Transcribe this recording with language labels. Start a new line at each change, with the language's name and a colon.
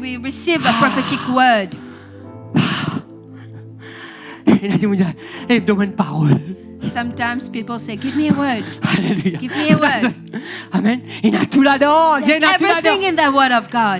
English: we receive a prophetic word,
French: il a dit, il me donne une parole.
English: sometimes people say, "Give me a word."
French: Alléluia.
English: Give me a word.
French: Amen. Il y a tout là-dedans. Il y
English: There's
French: a tout là-dedans.
English: everything in the word of God.